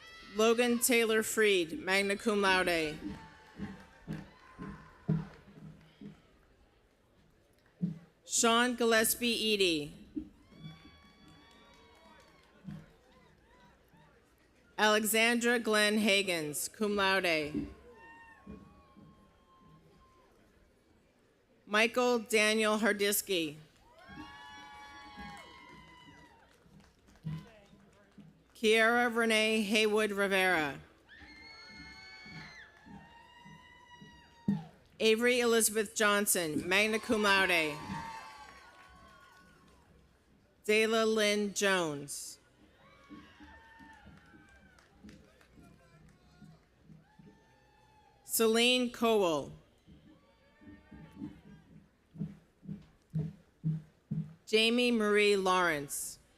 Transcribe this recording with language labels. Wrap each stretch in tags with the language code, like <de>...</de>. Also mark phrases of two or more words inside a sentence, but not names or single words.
<en>Logan Taylor Freed,</en> <la>magna cum laude.</la> <en>Sean Gillespie Eady. Alexandra Glenn Hagens,</en> <la>cum laude.</la> <en>Michael Daniel Hardisky. Kiara Renee Haywood Rivera. Avery Elizabeth Johnson,</en> <la>magna cum laude.</la> <en>Dayla Lynn Jones. Celine Cowell. Jamie Marie Lawrence.</en>